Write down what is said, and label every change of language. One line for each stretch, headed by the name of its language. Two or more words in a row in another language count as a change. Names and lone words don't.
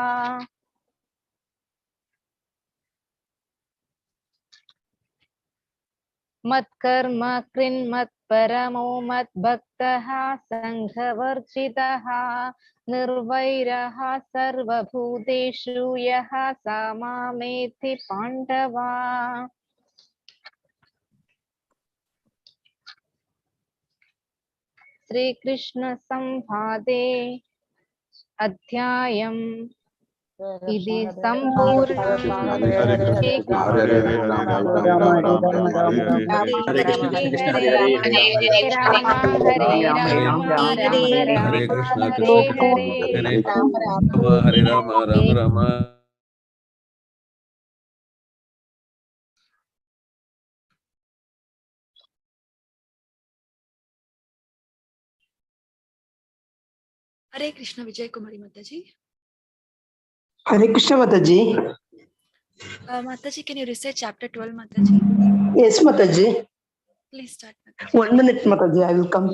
Sanskrit: मत्कर्म कृन्मत्परमो मद्भक्तः सङ्घवर्जितः निर्वैरः सर्वभूतेषु यः स मामेति पाण्डव। श्रीकृष्ण संवादे अध्यायम् इति सम्पूर्णः। हरे कृष्ण हरे राम हरे राम हरे कृष्ण हरे राम राम राम।
Hindi: हरे कृष्ण विजय कुमारी माता जी। हरे कृष्ण माताजी.
English: Mataji, can you recite chapter 12, Mataji? Yes, Mataji. Please start, Mataji. 1 minute, Mataji. I will come.